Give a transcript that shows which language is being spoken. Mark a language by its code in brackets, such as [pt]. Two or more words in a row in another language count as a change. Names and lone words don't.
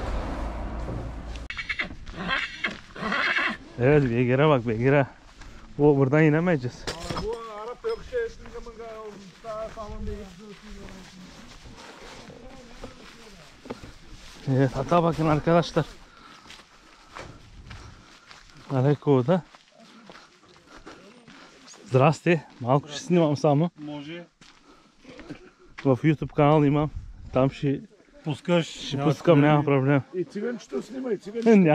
[tr] Evet beygire bak beygire. O buradan inemeyeceğiz. Bu Arap yokuşu esnin zaman daha sağlam değil. Evet hatta bakın arkadaşlar. [bg] Далеко, Здрасте, малко ще снимам само. Може. В YouTube канал имам. Там ще Пускаш. пускам, няма проблем. И циганчето снимай, циганчето.